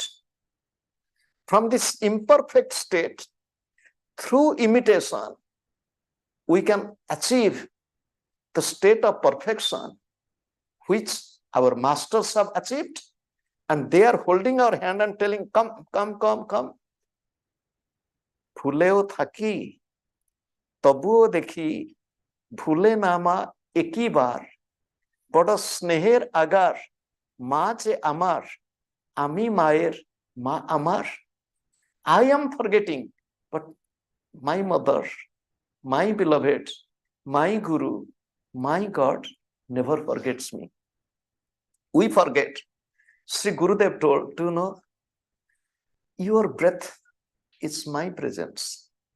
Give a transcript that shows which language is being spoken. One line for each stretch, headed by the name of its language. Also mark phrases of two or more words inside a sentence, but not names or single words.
English: From this imperfect state, through imitation, we can achieve the state of perfection, which our masters have achieved, and they are holding our hand and telling, come, come, come, come.
Bangla: ভুলেও থাকি, তবুও দেখি, ভুলে না মা একি বার বড় স্নেহের আগার মা যে আমার আমি মায়ের মা আমার.
English: I am forgetting, but my mother, my beloved, my Guru, my God never forgets me. We forget. Sri Gurudev told, do you know, your breath is my presence.